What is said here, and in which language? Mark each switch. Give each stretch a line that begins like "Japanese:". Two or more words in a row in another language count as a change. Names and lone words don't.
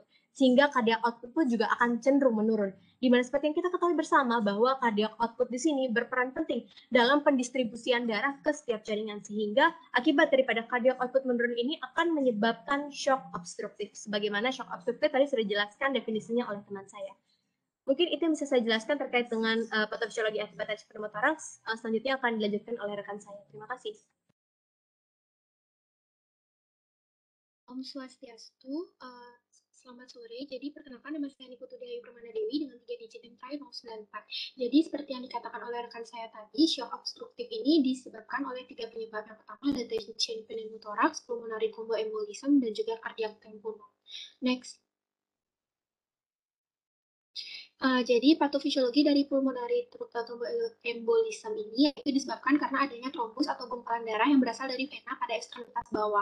Indonesian: Sehingga
English: cardiac output
Indonesian: pun juga akan cenderung menurun. Di mana seperti yang kita ketahui bersama bahwa
English: cardiac output
Indonesian: di sini berperan penting dalam pendistribusian darah ke setiap jaringan. Sehingga akibat daripada
English: cardiac output
Indonesian: menurun ini akan menyebabkan shock obstruktif. Sebagaimana shock obstruktif tadi sudah dijelaskan definisinya oleh teman saya. Mungkin itu yang bisa saya jelaskan terkait dengan patofisiologi akibat tension pneumotoraks. Selanjutnya akan dilanjutkan oleh rekan saya. Terima kasih.
Balinese: Om Swastiastu,
Indonesian: selamat sore. Jadi perkenalkan nama saya Niputu Dewi Permana Dewi dengan 3 digit yang terakhir 094. Jadi seperti yang dikatakan oleh rekan saya tadi, shock obstruktif ini disebabkan oleh 3 penyebab. Yang pertama ada tension pneumotoraks,
English: pulmonary thromboembolism,
Indonesian: dan juga
English: cardiac tamponade.
Indonesian: Next. Jadi patofisiologi dari
English: pulmonary thromboembolism
Indonesian: ini yaitu disebabkan karena adanya trombus atau gumpalan darah yang berasal dari vena pada ekstremitas bawah.